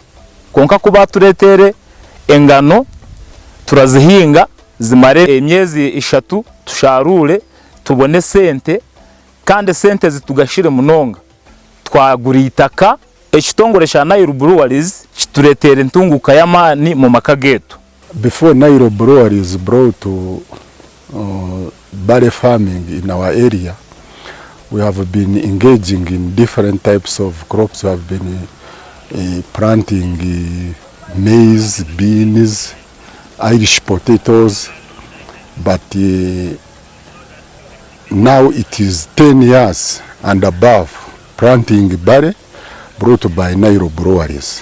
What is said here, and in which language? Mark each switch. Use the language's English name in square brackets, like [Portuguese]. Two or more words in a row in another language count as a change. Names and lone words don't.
[Nyankole] konka kuba turetere engano turazihinga zimare emyezi 3 tusharure tubone sente kandi sente zitugashire munonga twagura itaka ekitongore sha Nile Breweries kituretere ntunguka y'amani mu makageto. [English] Before Nile Breweries brought to Barley farming in our area, we have been engaging in different types of crops. We have been planting maize, beans, Irish potatoes, but now it is 10 years and above planting Barley brought by Nile Breweries.